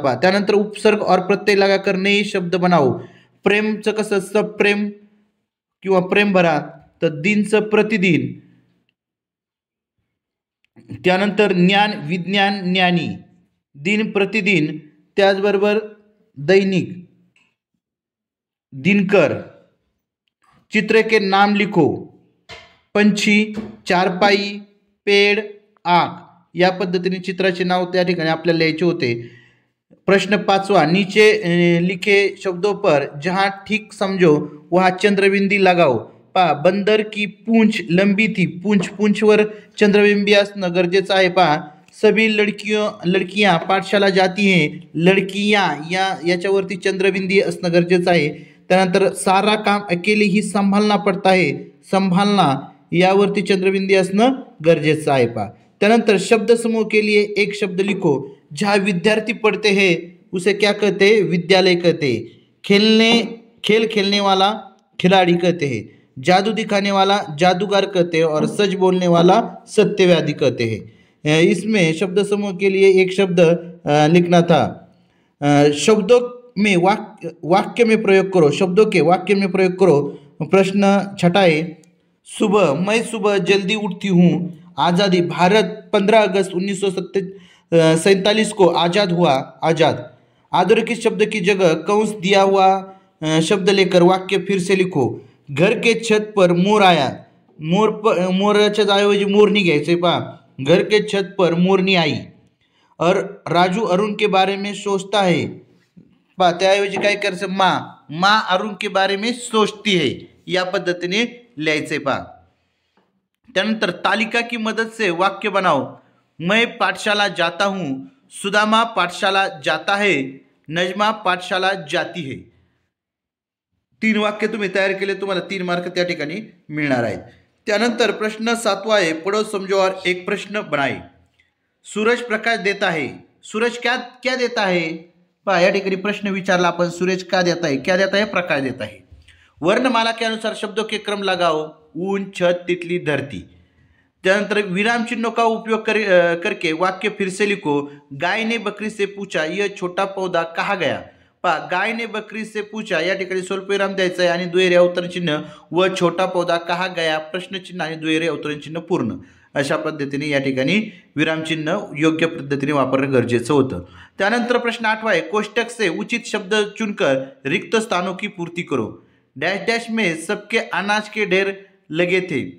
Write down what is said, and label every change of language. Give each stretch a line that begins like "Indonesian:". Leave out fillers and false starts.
Marathi: पहा त्यानंतर
Hindi: उपसर्ग और प्रत्यय लगाकर नए शब्द बनाओ।
Marathi: प्रेमचं कसं सप्रेम किंवा प्रेम भरा, तर दिनचं प्रतिदिन। त्यानंतर ज्ञान विज्ञान ज्ञानी, दिन प्रतिदिन, त्याचबरोबर दैनिक दिनकर।
Hindi: चित्र के नाम लिखो।
Marathi: पंछी, चारपाई, पेड़, आँख या पद्धतीने चित्राचे नाव त्या ठिकाणी आपल्याला लिहायचे होते।
Hindi: प्रश्न 5वां, नीचे लिखे शब्दों पर जहां ठीक समझो वहां चंद्रबिंदी लगाओ।
Marathi: पहा
Hindi: बंदर की पूंछ लंबी थी,
Marathi: पूंछवर चंद्रबिंबी असणं गरजेचं आहे। पहा
Hindi: सभी लड़कियां पाठशाला जाती हैं,
Marathi: लड़कियां याच्यावरती चंद्रबिंदी असणं गरजेचं आहे। त्यानंतर
Hindi: सारा काम अकेले ही संभालना पड़ता है, संभालना
Marathi: यावरती चंद्रबिंदी असणं गरजेचं आहे। पहा त्यानंतर
Hindi: शब्द समूह के लिए एक शब्द लिखो। जहाँ विद्यार्थी पढ़ते हैं उसे क्या कहते हैं, विद्यालय कहते हैं। खेल खेलने वाला खिलाड़ी कहते हैं। जादू दिखाने वाला जादूगर कहते हैं और सच बोलने वाला सत्यवादी कहते हैं। इसमें शब्द समूह के लिए एक शब्द लिखना था। शब्दों में वाक्य में प्रयोग करो। शब्दों के वाक्य में प्रयोग करो। प्रश्न 6 है, सुबह, मैं सुबह जल्दी उठती हूँ। आज़ादी, भारत 15 अगस्त 1947 को आज़ाद हुआ। आज़ाद। अधोरेखित शब्द की जगह कंस दिया हुआ शब्द लेकर वाक्य फिर से लिखो। घर के छत पर मोर आया।
Marathi: मोराच्या जागेऐवजी मोरनी घ्यायचे। पहा
Hindi: घर के छत पर मोरनी आई। और राजू अरुण के बारे में सोचता है।
Marathi: पहा त्याऐवजी काय करायचं,
Hindi: माँ अरुण के बारे में सोचती है
Marathi: या पद्धतीने लिहायचे। पहा त्यानंतर
Hindi: तालिका की मदद से वाक्य बनाओ। मैं पाठशाला जाता हूँ, सुदामा पाठशाला जाता है, नजमा पाठशाला जाती है।
Marathi: 3 वाक्य तुम्ही तयार केले, तुम्हाला 3 मार्क त्या ठिकाणी मिळणार आहेत। त्यानंतर प्रश्न 7वां आहे,
Hindi: पढ़ो समझो और एक प्रश्न बनाए। सूरज प्रकाश देता है। सूरज क्या देता है।
Marathi: पहा या ठिकाणी प्रश्न विचारला आपण,
Hindi: सूरज क्या देता है, प्रकाश देता है। वर्णमाला के अनुसार शब्दों के क्रम लगाओ। ऊन, छत, तितली, धरती।
Marathi: त्यानंतर
Hindi: विराम चिन्हों का उपयोग करके वाक्य फिर से लिखो। गाय ने बकरी से पूछा यह छोटा पौधा कहाँ गया।
Marathi: पहा
Hindi: गाय ने बकरी से पूछा
Marathi: या ठिकाणी स्वल्पविराम द्यायचा आहे आणि दुहेरी अवतरण चिन्ह व
Hindi: छोटा पौधा कहाँ गया
Marathi: प्रश्नचिन्ह आणि दुहेरी अवतरण चिन्ह पूर्ण अशा पद्धतीने या ठिकाणी विरामचिन्ह योग्य पद्धतीने वापरणं गरजेचं होतं। त्यानंतर प्रश्न 8वां आहे,
Hindi: कोष्टक से उचित शब्द चुनकर रिक्त स्थानों की पूर्ति करो। डैश डैश में सबके अनाज के ढेर लगे थे।